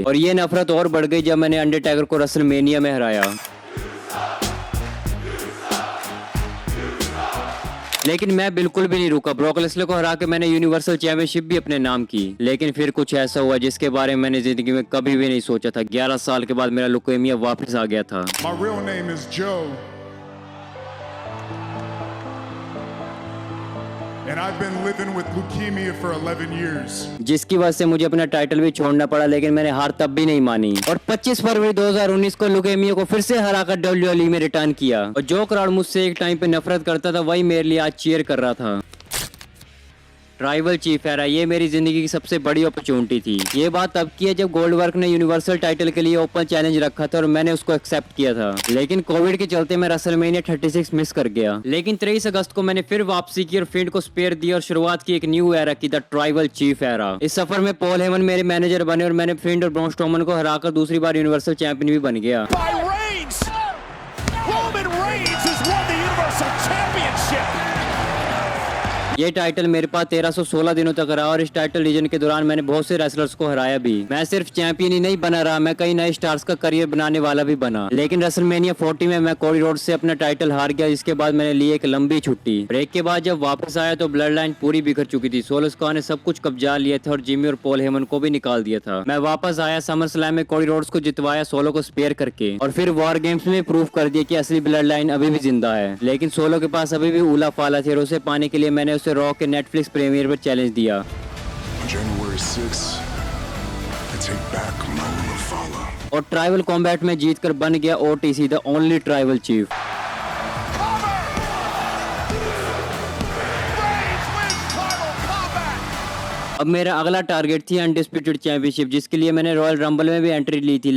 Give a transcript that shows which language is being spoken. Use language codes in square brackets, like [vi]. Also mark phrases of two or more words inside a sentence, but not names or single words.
[hi] और ये नफरत और बढ़ गई जब मैंने अंडरटेकर को रेसलमेनिया में हराया। लेकिन मैं बिल्कुल भी नहीं रुका। ब्रॉक लेसनर को हरा के मैंने [en] universal championship [hi] भी अपने नाम की। लेकिन फिर कुछ ऐसा हुआ जिसके बारे में मैंने जिंदगी में कभी भी नहीं सोचा था। 11 साल के बाद मेरा लुकेमिया वापस आ गया था। [en] My real name is Joe. And I've been living with leukemia for 11 years. [hi] जिसकी वजह से मुझे अपना टाइटल भी छोड़ना पड़ा, लेकिन मैंने हार तब भी नहीं मानी और 25 फरवरी 2019 को लुकेमिया को फिर से हराकर WWE में रिटर्न किया। और जो क्राउड मुझसे एक टाइम पे नफरत करता था, वही मेरे लिए आज चीयर कर रहा था। [en] tribal chief era, [hi] ये मेरी जिंदगी की सबसे बड़ी अपॉर्चुनिटी थी। ये बात तब की है जब गोल्डबर्ग ने [en] universal title [hi] के लिए [en] open challenge [hi] रखा था और मैंने उसको एक्सेप्ट किया था। लेकिन कोविड के चलते मैं रेसलमेनिया 36 मिस कर गया। लेकिन 23 अगस्त को मैंने फिर वापसी की और फिंड को स्पेयर दिया और शुरुआत की एक [en] new era [hi] की, [en] the tribal chief era. [hi] इस सफर में पॉल हेमन मेरे मैनेजर बने और मैंने फिंड और ब्रॉन स्ट्रोमन को हराकर दूसरी बार [en] universal champion [hi] भी बन गया। [en] By Reigns! Roman Reigns has won the Universal Championship! [hi] ये टाइटल मेरे पास 1316 दिनों तक रहा और इस [en] title reign [hi] के दौरान मैंने बहुत से रेसलर्स को हराया भी। मैं सिर्फ चैंपियन ही नहीं बना रहा, मैं कई नए स्टार्स का करियर बनाने वाला भी बना। लेकिन रेसलमेनिया 40 में मैं कोडी रोड्स से अपना टाइटल हार गया, जिसके बाद मैंने ली एक लंबी छुट्टी। ब्रेक के बाद जब वापस आया तो ब्लड लाइन पूरी बिखर चुकी थी। सोलो स्क्वाड ने सब कुछ कब्जा लिया था और जिमी और पॉल हेमन को भी निकाल दिया था। मैं वापस आया, समर स्लैम में कोडी रोड्स को जितवाया सोलो को स्पेयर करके, और फिर वॉर गेम्स में प्रूव कर दिया कि असली ब्लड लाइन अभी भी जिंदा है। लेकिन सोलो के पास अभी भी उला फाला थे और उसे पाने के लिए मैंने उसे रॉ के नेटफ्लिक्स प्रीमियर पर चैलेंज दिया। [en] January 6th, I take back my Ulafala. [hi] और ट्राइबल कॉम्बैट में जीतकर बन गया OTC [en] the only tribal chief. [hi] अब मेरा अगला टारगेट थी [en] undisputed championship, [hi] जिसके लिए मैंने रॉयल रंबल में भी एंट्री ली थी।